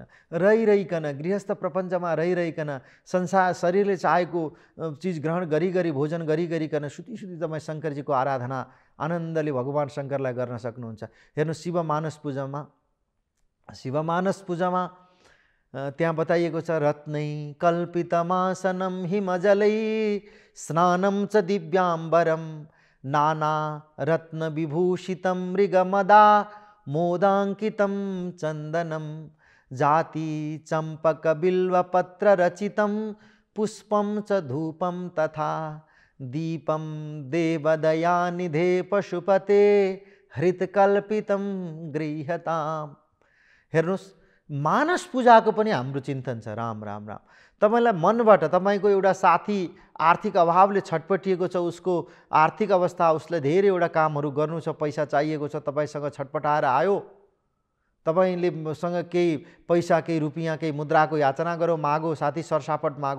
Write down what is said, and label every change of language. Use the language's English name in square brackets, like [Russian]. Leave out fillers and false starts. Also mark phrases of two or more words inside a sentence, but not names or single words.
[Nepali] रहिरहिकन गृहस्थ प्रपञ्चमा रहिरहिकन संसार शरीरले चाहेको चिज ग्रहण गरी भोजन गरिकन सुती तपाईँ शङ्करजीको आराधना आनन्दले भगवान शङ्करलाई गर्न सक्नुहुन्छ। हेर्नु, शिवमानस पूजामा त्यहाँ बताइएको छ, [Sanskrit] रत्नै कल्पितमासनं हिमजलै स्नानं च दिव्याम्बरं नाना रत्न विभूषितं मृगमदा मोदाङ्कितं चन्दनं जाति चम्पक बिल्वपत्र रचितं पुष्पं च धूपं तथा दीपं देवदयानिधे पशुपते हृतकल्पितं गृह्यताम्। [Nepali] हेर्नुहोस्, मानस पूजाको पनि हाम्रो चिन्तन छ। राम राम राम। तपाईलाई मनबाट तपाईको एउटा साथी आर्थिक अभावले छटपटिएको छ, उसको आर्थिक अवस्था, उसले धेरैवटा कामहरू गर्नु छ, पैसा चाहिएको छ, तपाईसँग छटपटाएर आयो, तपाईले सँग केही पैसा, केही रुपियाँ, केही मुद्राको याचना गरो, मागो, साथी सरसापट मागो।